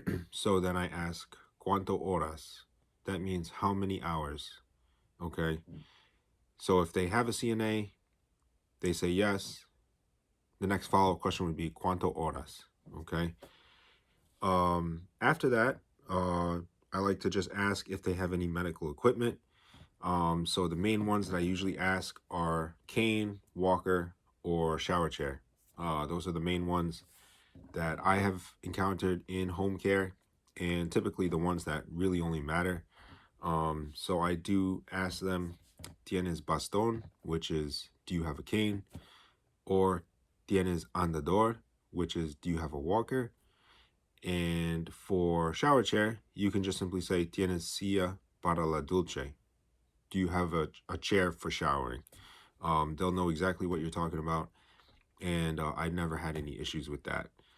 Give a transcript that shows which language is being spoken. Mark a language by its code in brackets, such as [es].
[en] So then I ask, [es] ¿Cuánto horas? [en] That means how many hours? Okay. So if they have a CNA, they say yes. The next follow-up question would be, [es] ¿Cuánto horas? [en] Okay. After that, I like to just ask if they have any medical equipment. So the main ones that I usually ask are cane, walker, or shower chair. Those are the main ones that I have encountered in home care, and typically the ones that really only matter. So I do ask them, [es] ¿Tienes bastón? [en] Which is, do you have a cane? Or [es] ¿Tienes andador? [en] Which is, do you have a walker? And for shower chair, you can just simply say, [es] ¿Tienes silla para la ducha? [en] Do you have a chair for showering? They'll know exactly what you're talking about, and I never had any issues with that.